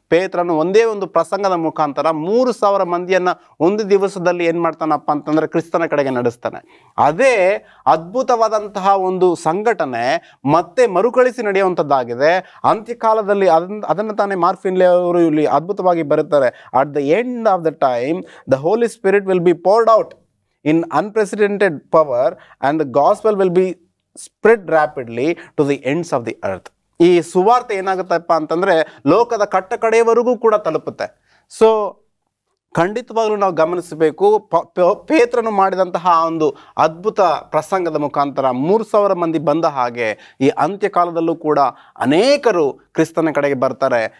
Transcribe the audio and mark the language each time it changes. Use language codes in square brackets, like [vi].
[kn] ಪೇತ್ರನು ಒಂದೇ ಒಂದು ಪ್ರಸಂಗದ ಮುಖಾಂತರ 3,000 ಮಂದಿಯನ್ನು ಒಂದು ದಿವಸದಲ್ಲಿ ಏನು ಮಾಡ್ತಾನಪ್ಪ ಅಂತಂದರೆ ಕ್ರಿಸ್ತನ ಕಡೆಗೆ ನಡೆಸ್ತಾನೆ. ಅದೇ ಅದ್ಭುತವಾದಂತಹ ಒಂದು ಸಂಘಟನೆ ಮತ್ತೆ ಮರುಕಳಿಸಿ ನಡೆಯುವಂಥದ್ದಾಗಿದೆ ಅಂತ್ಯಕಾಲದಲ್ಲಿ. ಅದನ್ನು ತಾನೇ ಮಾರ್ಕ್ ಫಿನ್ಲೆ ಅವರು ಇಲ್ಲಿ ಅದ್ಭುತವಾಗಿ ಬರುತ್ತಾರೆ. [en] At the end of the time the Holy Spirit will be poured out in unprecedented power and the gospel will be spread rapidly to the ends of the earth. [kn] ಈ ಸುವಾರ್ತೆ ಏನಾಗುತ್ತಪ್ಪ ಅಂತಂದರೆ ಲೋಕದ ಕಡೆಯವರೆಗೂ ಕೂಡ ತಲುಪುತ್ತೆ. ಸೊ ಖಂಡಿತವಾಗ್ಲೂ ನಾವು ಗಮನಿಸಬೇಕು, ಪೇತ್ರನು ಮಾಡಿದಂತಹ ಒಂದು ಅದ್ಭುತ ಪ್ರಸಂಗದ ಮುಖಾಂತರ 3,000 ಮಂದಿ ಬಂದ ಹಾಗೆ ಈ ಅಂತ್ಯಕಾಲದಲ್ಲೂ ಕೂಡ ಅನೇಕರು ಕ್ರಿಸ್ತನ ಕಡೆಗೆ ಬರ್ತಾರೆ.